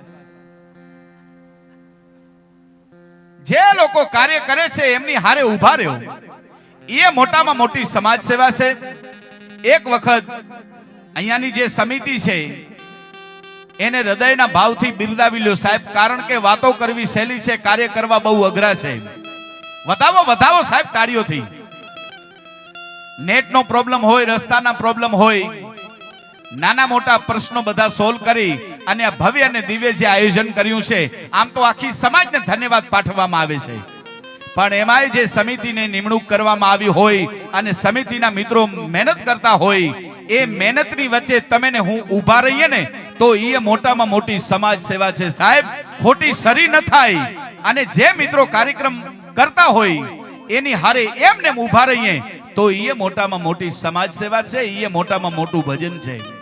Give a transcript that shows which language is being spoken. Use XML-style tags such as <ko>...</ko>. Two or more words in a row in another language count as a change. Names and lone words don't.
<gu>જે લોકો કાર્ય કરે છે એમની હારે ઊભા રહ્યો એ મોટામાં મોટી સમાજ સેવા છે। એક વખત અહીંયાની જે સમિતિ છે એને હૃદયના ભાવથી બિરદાવી લ્યો સાહેબ, કારણ કે વાતો કરવી સહેલી છે, કાર્ય કરવા બહુ અઘરા છે। વધાવો વધાવો સાહેબ તાળીઓથી। નેટ નો પ્રોબ્લેમ હોય, રસ્તાના પ્રોબ્લેમ હોય, નાના મોટા પ્રશ્નો બધા સોલ્વ કરી અને આ ભવ્ય અને દિવ્ય જે આયોજન કર્યું છે આમ તો આખી સમાજને ધન્યવાદ પાઠવવામાં આવે છે। પણ એમાંય જે સમિતિની નિમણૂક કરવામાં આવી હોય અને સમિતિના મિત્રો મહેનત કરતા હોય, એ મહેનતની વચ્ચે તમે ને હું ઊભા રહીએ ને તો એ મોટામાં મોટી સમાજ સેવા છે સાહેબ. ખોટી સરી ન થાય. અને જે મિત્રો કાર્યક્રમ કરતા હોય એની હારે એમને ઊભા રહીએ તો એ મોટામાં મોટી સમાજ સેવા છે, એ મોટામાં મોટું ભજન છે.</gu>